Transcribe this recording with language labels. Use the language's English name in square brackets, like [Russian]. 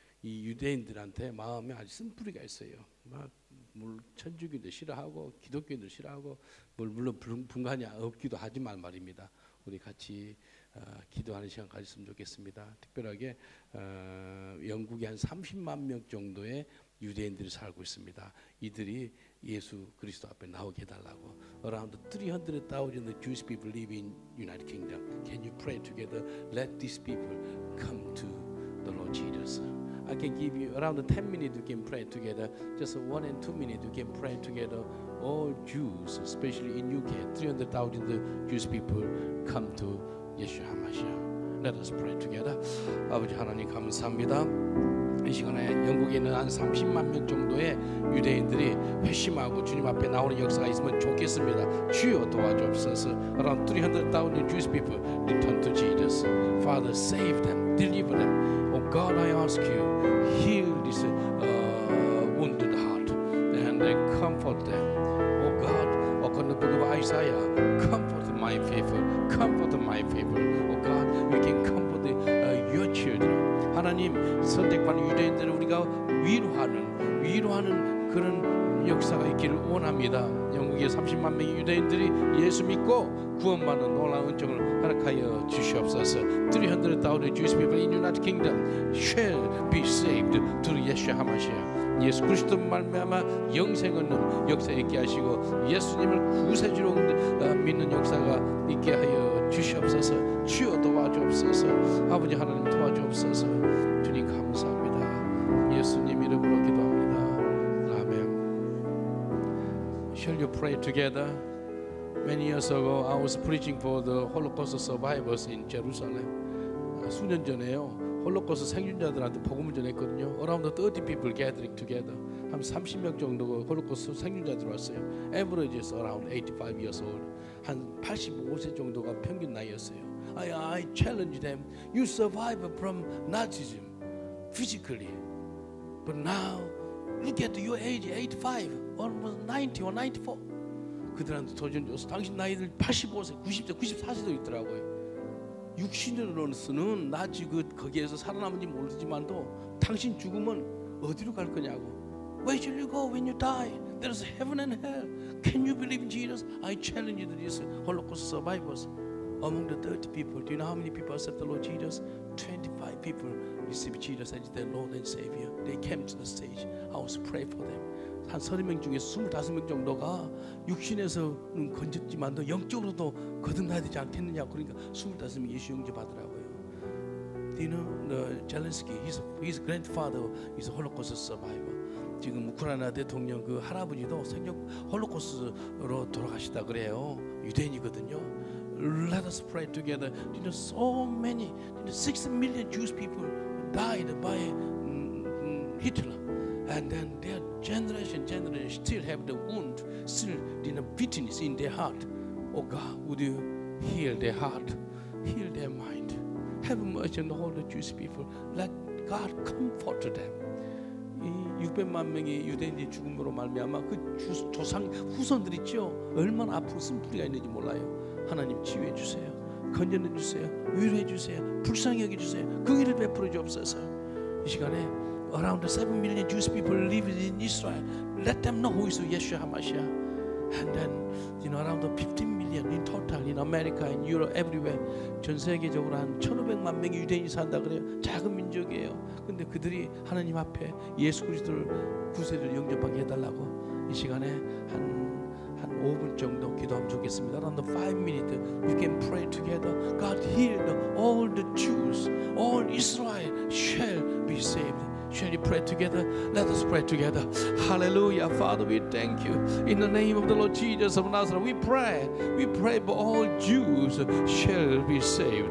[Korean] 이 유대인들한테 마음에 아주 쓴뿌리가 있어요. 막 천주교도 싫어하고 기독교도 싫어하고 물론 분간이 없기도 하지만 말입니다. 우리 같이 기도하는 시간 가졌으면 좋겠습니다. 특별하게 영국에 한 30만 명 정도의 유대인들이 살고 있습니다. 이들이 예수 그리스도 앞에 나오게 해달라고. [English] Around 300,000 Jewish people live in United Kingdom. Can you pray together? Let these people come to the Lord Jesus. I can give you around 10 minutes. You can pray together. Just 1 and 2 minutes. You can pray together. All Jews, especially in UK, 300,000 Jewish people come to Yeshua HaMashiach. Let us pray together. [Korean] 아버지 하나님 감사합니다. 이 시간에 영국에 있는 한 30만 명 정도의 유대인들이 회심하고 주님 앞에 나오는 역사가 있으면 좋겠습니다. 주여 도와주옵소서. [English] Around 300,000 Jewish people return to Jesus. Father, save them, deliver them. Oh God, I ask you, heal this wounded heart and comfort them. Oh God, according to the book of Isaiah, comfort my people, comfort my people. Oh God, we can comfort your children. [Korean] 하나님 선택받은 유대인들을 우리가 위로하는 그런 역사가 있기를 원합니다. 영국의 30만 명의 유대인들이 예수 믿고 구원받는 놀라운 은총을 허락하여 주시옵소서. [English] 300,000 Jewish people in United Kingdom shall be saved through Yeshua HaMashiach. [Korean] 예수 그리스도 말미암아 영생 얻는 역사 있게 하시고 예수님을 구세주로 믿는 역사가 있게 하여 주시옵소서. 주여 도와주옵소서. 아버지 하나님 도와주옵소서. 주님 감사합니다. 예수님 이름으로 기도합니다. 아멘. [English] Shall you pray together? Many years ago, I was preaching for the Holocaust survivors in Jerusalem. [Korean] 수년 전에요. 홀로코스트 생존자들한테 복음을 전했거든요. [English] Around 30 people gathering together. [Korean] 한 30명 정도 홀로코스트 생존자들 왔어요. [English] Average is around 85 years old. [Korean] 한 85세 정도가 평균 나이였어요. [English] I challenge them. You survived from Nazism physically, but now look at your age, 85, almost 90 or 94. [Korean] 그들한테 도전 줘서 당신 나이들 85세, 90세, 94세도 있더라고요. 육신으로서는 나지 거기에서 살아남은지 모르지만도 당신 죽으면 어디로 갈 거냐고. [English] Where shall you go when you die? There is heaven and hell. Can you believe in Jesus? I challenge these Holocaust survivors. Among the 30 people, do you know how many people accept the Lord Jesus? 25 people receive Jesus as their Lord and Savior. They came to the stage. I was praying for them. [Korean] 한 30명 중에서 25명 정도가 육신에서는 건졌지만도 영적으로도 거듭나야 되지 않겠느냐. 그러니까 25명이 예수 영접하더라고요. [English] Do you know the Zelensky? His grandfather is a Holocaust survivor. [Korean] 지금 우크라이나 대통령 그 할아버지도 홀로코스트로 돌아가시다 그래요. 유대인이거든요. [English] Let us pray together. You know, so many, 6 million Jewish people died by Hitler, and then their generation still have the wound, still bitterness in their heart. Oh God, would you heal their heart, heal their mind, have mercy on all the Jewish people. Let God comfort them. [Korean] 이 600만 명의 유대인이 죽음으로 말미암아 그 조상 후손들 있죠. 얼마나 아픈 쓴뿌리가 있는지 몰라요. 하나님 치유해 주세요. 건져내 주세요. 위로해 주세요. 불쌍히 여겨 주세요. 그 일을 베풀어 주옵소서. 이 시간에 [English] around 7 million Jewish people live in Israel. Let them know who is Yeshua HaMashiach. And then, you know, around 15 million in total in America, in Europe, everywhere. [Korean] 전 세계적으로 한 1,500만 명의 유대인이 산다 그래요. 작은 민족이에요. 근데 그들이 하나님 앞에 예수 그리스도를 구세주를 영접하게 해달라고 이 시간에 한 5분 정도 기도하면 좋겠습니다. [English] Around 5 minutes, you can pray together. God healed all the Jews, all Israel shall be saved. Shall you pray together? Let us pray together. Hallelujah. Father, we thank you. In the name of the Lord Jesus of Nazareth, we pray for all Jews shall be saved.